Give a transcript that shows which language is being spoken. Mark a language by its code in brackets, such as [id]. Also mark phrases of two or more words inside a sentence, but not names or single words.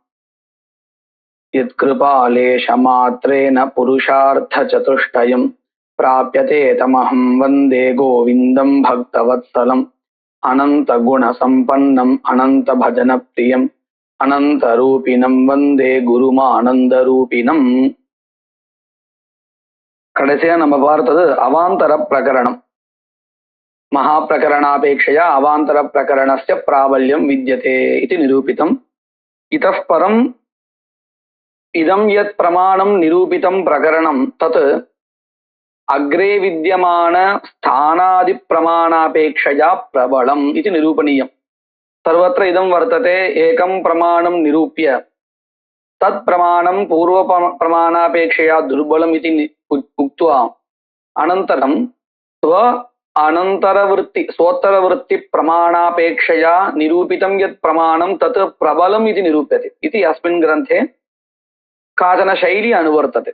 [sa] यत्कृपालेशमात्रेण पुरुषार्थचतुष्टयं प्राप्यते तमहं वन्दे गोविन्दं भक्तवत्सलम् अनन्तगुणसम्पन्नम् अनन्तभजनप्रियम् अनन्तरूपिणं वन्दे குருமானந்தரூபிணம். கடைசியா நம்ம பார்த்தது அவாந்தர பிரகரணம். महा प्रकरणापेक्षया अवान्तर प्रकरणस्य प्राबल्यं विद्यते इति निरूपितम्. इतः परम् इदम् यत् प्रमाणम् निरूपितम् प्रकरणम् तत् अग्रे विद्यमान स्थानादि प्रमाणापेक्षया प्रबलम् इति निरूपणीयम्. सर्वत्र इदं वर्तते एकं प्रमाणं निरूप्य तत् प्रमाणं पूर्व प्रमाणापेक्षया दुर्बलम् इति उक्त्वा अनन्तरं स्व अनन्तरवृत्ति स्वोत्तरवृत्ति प्रमाणापेक्षया निरूपितं यत् प्रमाणं तत् प्रबलम् इति निरूप्यते इति अस्मिन् ग्रन्थे काचन शैली अनुवर्तते.